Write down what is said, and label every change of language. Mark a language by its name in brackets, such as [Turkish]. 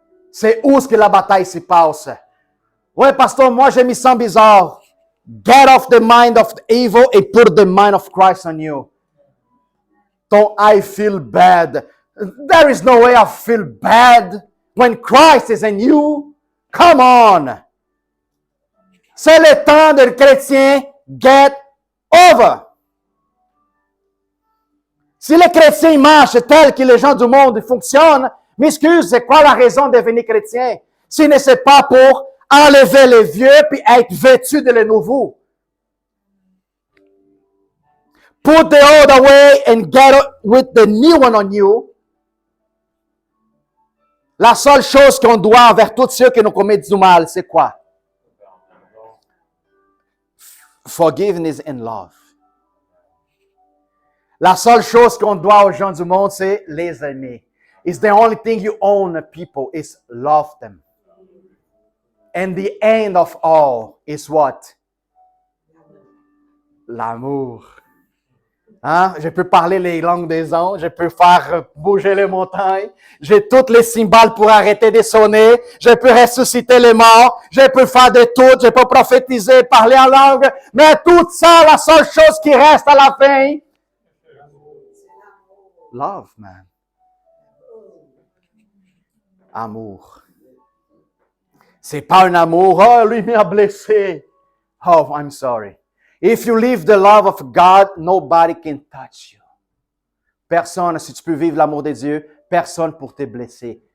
[French] C'est où est-ce que la bataille se passe? Ouais, pasteur, moi je me sens bizarre. [English] Get off the mind of the evil and put the mind of Christ on you. Don't I feel bad? There is no way I feel bad when Christ is in you. Come on. [French] C'est le temps de chrétien [English] get over. [French] Si les chrétiens marchent tels que les gens du monde fonctionnent, m'excuse, c'est quoi la raison de devenir chrétien? Si ce n'est pas pour enlever les vieux puis être vêtu de le nouveau. [English] Put the old away and get with the new one on you. [French] La seule chose qu'on doit envers tous ceux qui nous commettent du mal, c'est quoi? [English] Forgiveness and love. [French] La seule chose qu'on doit aux gens du monde, c'est les aimer. [English] It's the only thing you own people is love them. And the end of all is what? [French] L'amour. Hein? Je peux parler les langues des anges, je peux faire bouger les montagnes, j'ai toutes les cymbales pour arrêter de sonner, je peux ressusciter les morts, je peux faire de tout, je peux prophétiser, parler en langue, mais tout ça, la seule chose qui reste à la fin, [English] love, man. [French] Amour. C'est pas un amour, oh, lui m'a blessé. [English] Oh, I'm sorry. If you live the love of God, nobody can touch you. [French] Personne, si tu peux vivre l'amour de Dieu, personne pour te blesser.